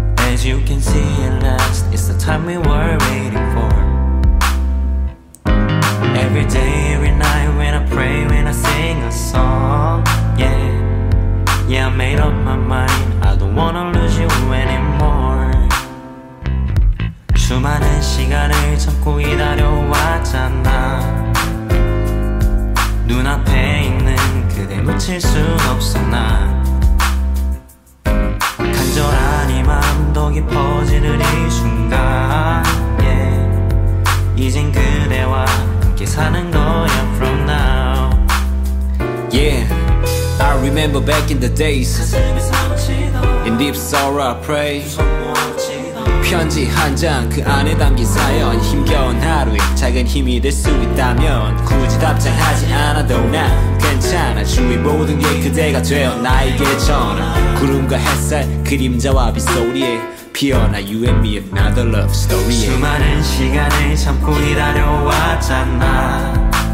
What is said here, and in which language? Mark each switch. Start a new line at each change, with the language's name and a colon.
English: As you can see at last, it's the time we were waiting for. Every day, every night when I pray, when I sing a song, yeah, I made up my mind, I don't wanna lose you anymore.
Korean: 수많은 시간을 참고 기다려왔잖아. 눈앞에 있는 그대 놓칠 순 없어 난. 간절한 이 마음 더 깊어지는 이 순간, 이젠 그대와 함께 사는 거야
English: from now. Yeah, I remember back in the days. In deep sorrow I pray.
Korean: 편지 한 장 그 안에 담긴 사연 힘겨운 하루에 작은 힘이 될 수 있다면 굳이 답장하지 않아도 난 괜찮아 주위 모든 게 그대가 되어 나에게 전하 구름과 햇살 그림자와 빗소리에 피어나
English: You and me another love story
Korean: 수많은 시간을 참고 기다려왔잖아